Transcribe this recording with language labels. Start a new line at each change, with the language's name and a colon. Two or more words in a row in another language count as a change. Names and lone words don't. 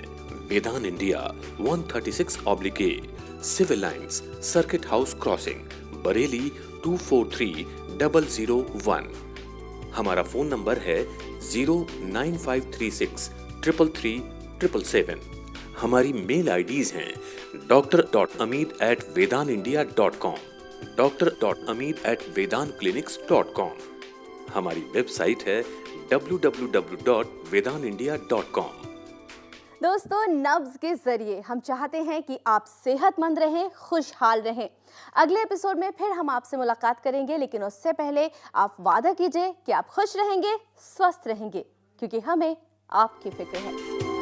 Hindi: वेदान इंडिया 136/A, सिविल लाइंस, सर्किट हाउस क्रॉसिंग, बरेली 243001। हमारा फोन नंबर है 09536 333 777। हमारी
English: mail IDs
Hindi: हैं dr.amit@vedanindia.com, dr.amit@vedanclinics.com। हमारी वेबसाइट है www.vedanindia.com। दोस्तों, नब्ज़ के ज़रिए हम चाहते हैं कि आप सेहतमंद रहें, खुशहाल रहें। अगले एपिसोड में फिर हम आपसे मुलाकात करेंगे, लेकिन उससे पहले आप वादा कीजिए कि आप खुश रहेंगे, स्वस्थ रहेंगे, क्योंकि हमें आपकी फिक्र है।